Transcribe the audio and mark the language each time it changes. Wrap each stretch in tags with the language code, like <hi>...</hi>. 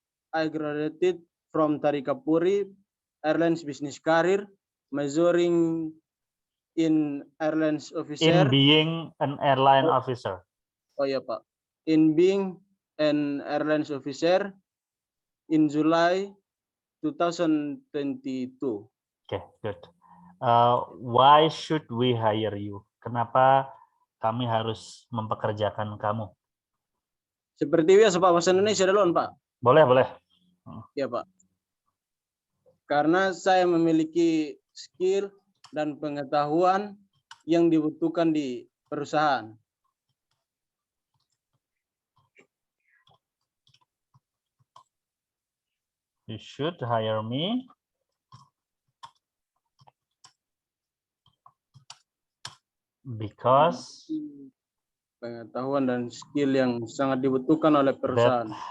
<en>I graduated from Tadikapuri Airlines Business Career, majoring in airlines officer. In being an airline officer.</en> <id>Oh ya, Pak.</id> <en>In being an airlines officer in July 2022. Okay, good. Why should we hire you?</en> <id>Kenapa kami harus mempekerjakan kamu? Seperti biasa, Pak, bahasa Indonesia dulu, Pak. Boleh, boleh. Ya, Pak. Karena saya memiliki skill dan pengetahuan yang dibutuhkan di perusahaan.</id> <en>You should hire me because</en> <id>pengetahuan dan skill yang sangat dibutuhkan oleh perusahaan.</id>